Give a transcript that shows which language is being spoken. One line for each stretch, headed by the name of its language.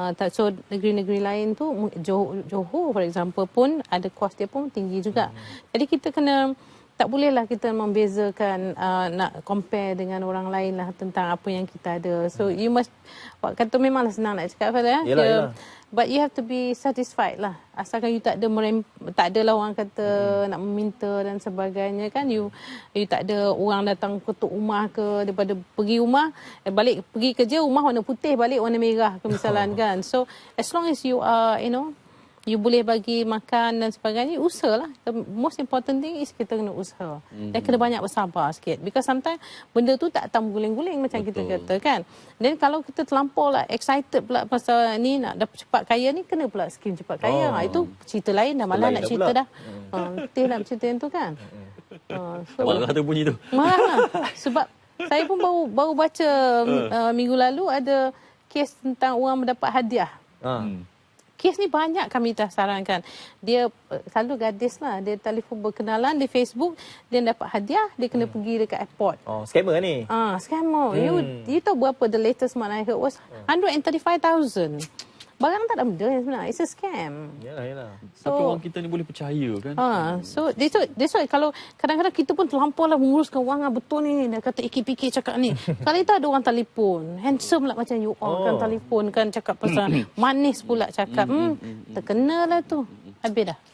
Malay: So negeri-negeri lain tu, Johor
English: for example
Malay: pun ada kos dia pun tinggi juga. Jadi kita kena, tak bolehlah kita membezakan nak compare dengan orang lain lah tentang apa yang kita ada.
English: So you must,
Malay: kata memanglah senang nak cakap pada yelah.
English: But you have to be satisfied lah.
Malay: Asalkan you tak adalah orang kata nak meminta dan sebagainya kan. You tak ada orang datang ketuk rumah ke, daripada pergi rumah, balik pergi kerja rumah warna putih, balik warna merah ke misalan kan.
English: So as long as you are, you
Malay: boleh bagi makan dan sebagainya, usahalah.
English: The most important thing is
Malay: kita kena usaha. Dan kena banyak bersabar sikit.
English: Because sometimes
Malay: benda tu tak datang guling-guling macam kita kata kan. Dan kalau kita terlampau lah excited pula pasal ni nak dapat cepat kaya ni, kena pula skim cepat kaya. Itu cerita lain dah, malah nak cerita dah. Letih nak cerita yang tu kan. Marah tu bunyi tu. Marah. Sebab saya pun baru baca minggu lalu ada kes tentang orang mendapat hadiah. Kes ni banyak kami dah sarankan. Dia selalu gadis lah. Dia telefon berkenalan di Facebook. Dia dapat hadiah. Dia kena pergi dekat airport. Scammer ni.
English: Scammer.
Malay: You tahu berapa
English: the latest one I heard was 135,000.
Malay: Barang tak ada benda sebenarnya.
English: It's a scam.
Malay: Yalah. So, tapi orang kita ni boleh percaya kan. So that's why kalau kadang-kadang kita pun terlampau lah menguruskan wang betul ni. Dia kata ikik-pikik cakap ni. Kali tu ada orang telefon. Handsome lah macam you all kan telefon kan cakap pasal manis pula cakap. Terkena lah tu. Habis dah.